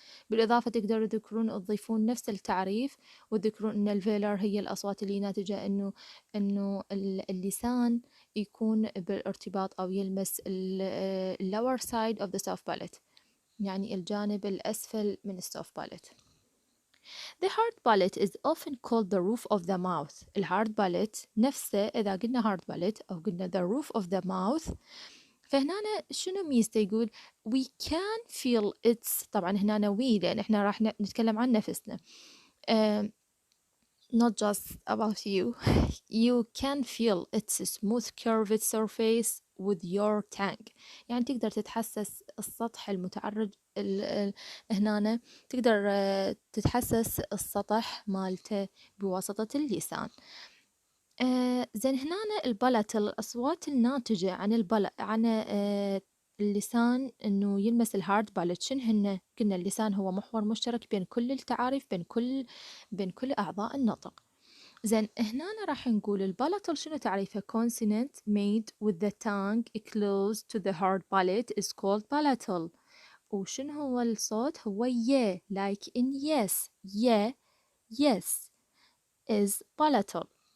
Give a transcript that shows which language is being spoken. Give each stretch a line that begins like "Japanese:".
Arabic: بالإضافة تقدروا تضيفون نفس التعريف وتذكرون أن الفيلر هي الأصوات اللي ناتجة إنه اللسان يكون بالارتباط أو يلمس
English: lower side of the soft palate
Arabic: يعني الجانب الأسفل من soft palate.
English: The hard palate is often called the roof of the mouth.
Arabic: hard palate نفسه إذا قلنا hard palate أو قلنا
English: the roof of the mouth
Arabic: فهنا شنو ميزته؟ يقول
English: we can feel its
Arabic: طبعا هنا we لأن احنا راح نتكلم عن نفسنا
English: not just about you you can feel its smooth curved surface with your tongue
Arabic: يعني تقدر تتحسس السطح المتعرج هنا تقدر تتحسس السطح مالته بواسطة اللسان. زين هنا البلت الأصوات الناتجة عن اللسان إنه يلمس الهارد بالت شن هن؟ قلنا اللسان هو محور مشترك بين كل التعاريف بين كل أعضاء النطق. زين هنا راح نقول البلتل شنو تعريفه؟
English: consonant made with the tongue close to the hard palate is called palatal.
Arabic: وشنو هو الصوت؟ هو ي
English: like in yes yes is palatal.